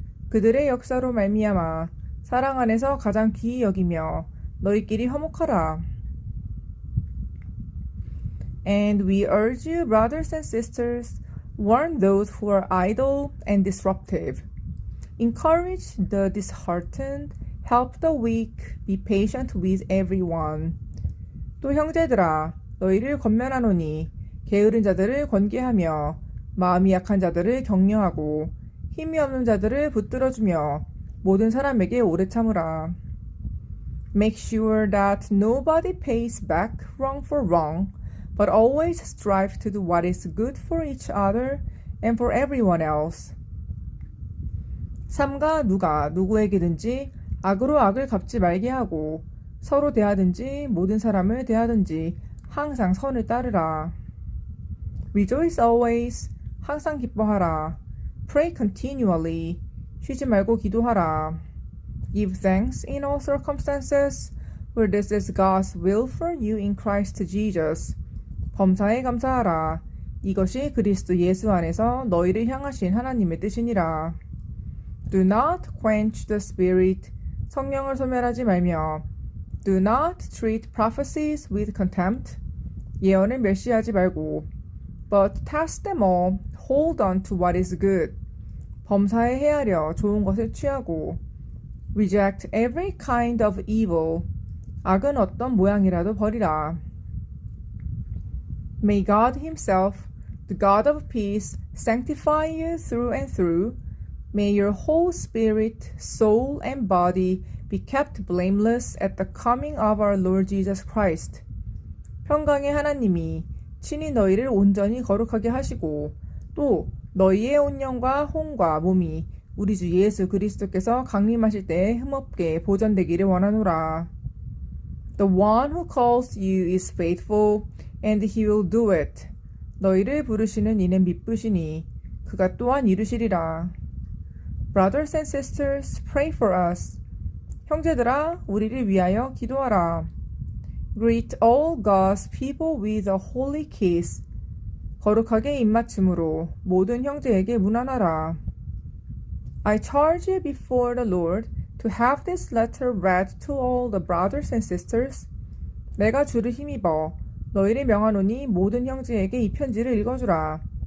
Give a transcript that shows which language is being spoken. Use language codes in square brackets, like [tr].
[ko] 그들의 역사로 말미암아 사랑 안에서 가장 귀히 여기며 너희끼리 화목하라. [en] And we urge you, brothers and sisters, warn those who are idle and disruptive. Encourage the disheartened, help the weak, be patient with everyone. [ko] 또 형제들아, 너희를 권면하노니 게으른 자들을 권계하며 마음이 약한 자들을 격려하고 힘이 없는 자들을 붙들어주며 모든 사람에게 오래 참으라. [en] Make sure that nobody pays back wrong for wrong, but always strive to do what is good for each other and for everyone else. [ko] 삼가 누가 누구에게든지 악으로 악을 갚지 말게 하고 서로 대하든지 모든 사람을 대하든지 항상 선을 따르라. [en] Rejoice always, [ko] 항상 기뻐하라. [en] Pray continually, [ko] 쉬지 말고 기도하라. [en] Give thanks in all circumstances, for this is God's will for you in Christ Jesus. [ko] 범사에 감사하라. 이것이 그리스도 예수 안에서 너희를 향하신 하나님의 뜻이니라. [en] Do not quench the spirit, [ko] 성령을 소멸하지 말며. [en] Do not treat prophecies with contempt, [ko] 예언을 멸시하지 말고. [en] But test them all, hold on to what is good. [ko] 범사에 헤아려 좋은 것을 취하고. [en] Reject every kind of evil, [ko] 악은 어떤 모양이라도 버리라. [en] May God himself, the God of peace, sanctify you through and through. May your whole spirit, soul, and body be kept blameless at the coming of our Lord Jesus Christ. [ko] 평강의 하나님이 친히 너희를 온전히 거룩하게 하시고 또 너희의 온 영과 혼과 몸이 우리 주 예수 그리스도께서 강림하실 때에 흠없게 보존되기를 원하노라. [en] The one who calls you is faithful, and he will do it. [ko] 너희를 부르시는 이는 미쁘시니 그가 또한 이루시리라. [en] Brothers and sisters, pray for us. [ko] 형제들아, 우리를 위하여 기도하라. [en] Greet all God's people with a holy kiss. [ko] 거룩하게 입맞춤으로 모든 형제에게 문안하라. [en] I charge you before the Lord to have this letter read to all the brothers and sisters. [ko] 내가 주를 힘입어 너희를 명하노니 모든 형제에게 이 편지를 읽어주라.